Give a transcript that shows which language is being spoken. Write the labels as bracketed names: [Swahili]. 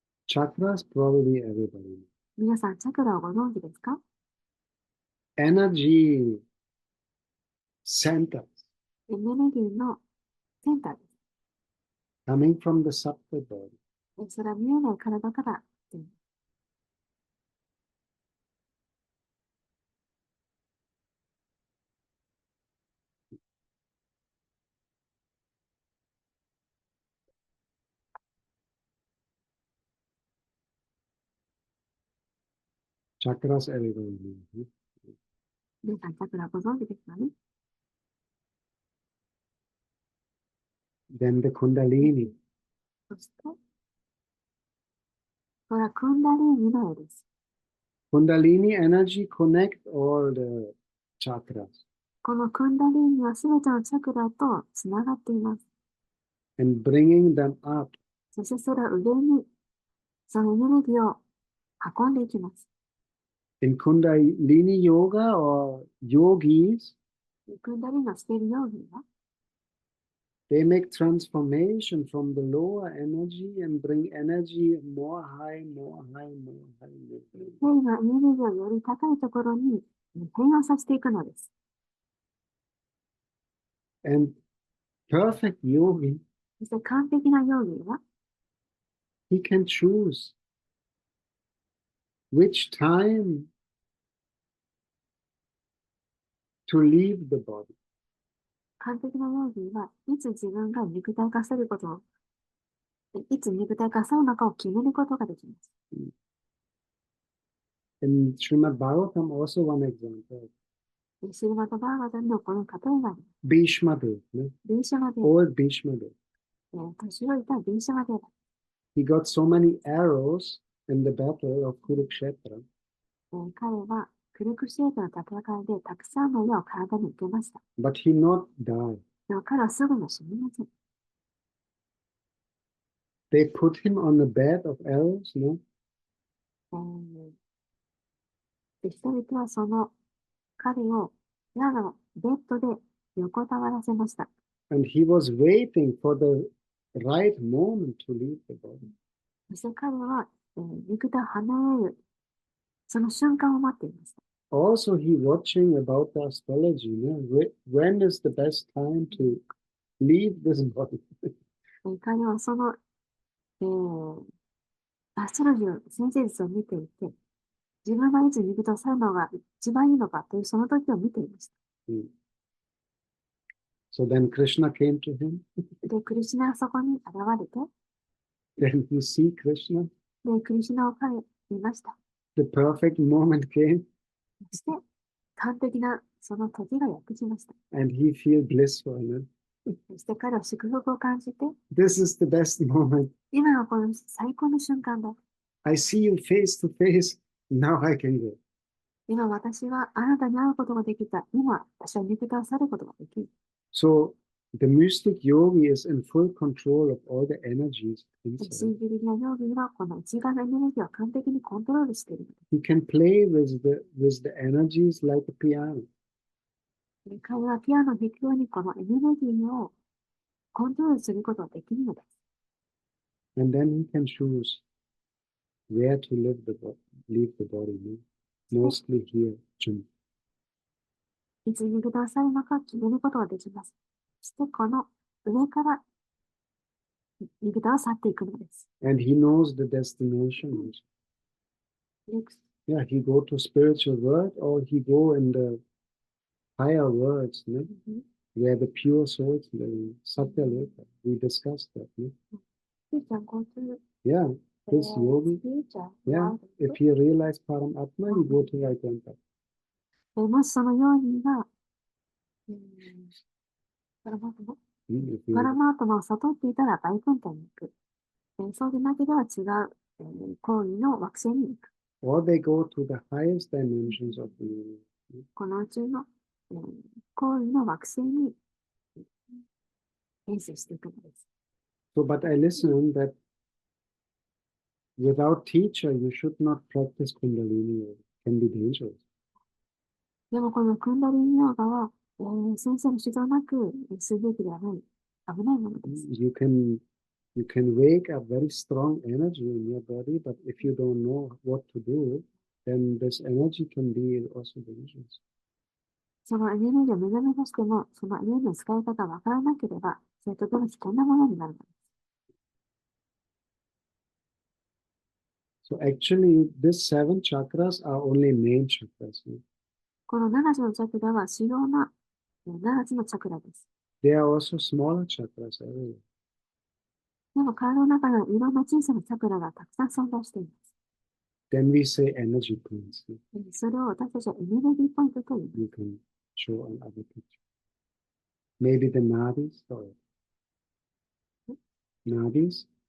[English] Chakras, probably everybody. [Japanese] 皆さん、チャクラをご存知ですか？ [English] Energy centers [Japanese] エネルギーのセンターで [English] coming from the subtle body. [Japanese] す。それは見えない体から来ています。 [English] Chakras, everybody knows. [Japanese] 皆さん、チャクラご存知ですかね？ [English] Then the Kundalini. [Japanese] そして、これはクンダリーニの絵です。 [English] Kundalini energy connect all the chakras [Japanese] このクンダリーニはすべてのチャクラとつながっています。 [English] and bringing them up. [Japanese] そしてそれは上にそのエネルギーを運んでいきます。 [English] In Kundalini yoga or yogis, [Japanese] クンダリーニをしているヨーギーは、 [English] they make transformation from the lower energy and bring energy more high, more high, more high. [Japanese] 今エネルギーをより高いところに変換させていくのです。 [English] And perfect yogi, [Japanese] そして完璧なヨーギーは、 [English] he can choose which time to leave the body. [Japanese] 完璧なヨーギーはいつ自分が肉体化することを、いつ肉体化するのかを決めることができます。 [English] In Srimad Bhagavatam, also one example. [Japanese] シルマトバーガダンのこの例えがあります。 [English] Bhishma Dev, no? [Japanese] ビーシャマデ、 [English] Old Bhishma Dev. [Japanese] 年老いたビーシャマデ、 [English] He got so many arrows in the battle of Kurukshetra. [Japanese] 彼はクルクシェートの戦いでたくさんの矢を体に受けました。 [English] But he not die. [Japanese] でも彼はすぐに死にません。 [English] They put him on a bed of arrows, no? [Japanese] で人々はその彼を矢のベッドで横たわらせました。 [English] And he was waiting for the right moment to leave the body. [Japanese] そして彼は、肉体を離れるその瞬間を待っていました。 [English] Also, he watching about the astrology, no? When is the best time to leave this body? [Japanese] 彼はその、アストロジーの先生術を見ていて、自分がいつ肉体を去るのが一番いいのかというその時を見ていました。 [English] So then Krishna came to him. [Japanese] で、クリシュナがそこに現れて、 [English] Then you see Krishna. [Japanese] で、クリシュナを彼見ました。 [English] The perfect moment came. [Japanese] そして、完璧なその時がやってきました。 [English] And he feel blissful. No? [Japanese] そして彼は祝福を感じて、 [English] This is the best moment. [Japanese] 今がこの最高の瞬間だ。 [English] I see you face to face. Now I can go. [Japanese] 今私はあなたに会うことができた。今私は肉体を去ることができる。 [English] So the mystic yogi is in full control of all the energies [Japanese] 神 [English] inside. [Japanese] 秘的なヨーギはこの内側のエネルギーを完璧にコントロールしている。 [English] He can play with the energies like a piano. [Japanese] 彼はピアノを弾くようにこのエネルギーをコントロールすることができるのです。 [English] And then he can choose where to leave the body. No? Mostly here. [Japanese] いつ肉体を去るのか決めることができます。そしてこの上から肉体を去っていくのです。 [English] And he knows the destination. Yeah, he go to spiritual world or he go in the higher worlds, no? Where the pure souls live, Satya Loka. We discussed that, no? Yeah, this yogi, yeah, if he realized Paramatma, he go to Vaikuntha. [Japanese] もしそのようにが、パラマートマを悟っていたらバイクンタに行く。そうでなければ違う、行為の惑星に行く。 [English] Or they go to the highest dimensions of the universe. [Japanese] この宇宙の、行為の惑星に転生していくのです。 [English] So, but I listen that without teacher, you should not practice Kundalini. It can be dangerous. [Japanese] でもこのクンダリニヨガは、先生の指導なくするべきではない。危ないものです。 [English] You can wake up very strong energy in your body, but if you don't know what to do, then this energy can be also dangerous. [Japanese] そのエネルギーを目覚め出しても、そのエネルギーの使い方がわからなければ、それとても危険なものになるのです。 [English] So actually, these 7 chakras are only main chakras. [Japanese] この7つのチャクラは主要な7つのチャクラです。 [English] There are also smaller chakras everywhere. [Japanese] でも体の中のいろんな小さなチャクラがたくさん存在しています。 [English] Then we say energy points. [Japanese] それを私たちはエネルギーポイントと言います。 [English] You can show on other picture. Maybe the nadis or nadis.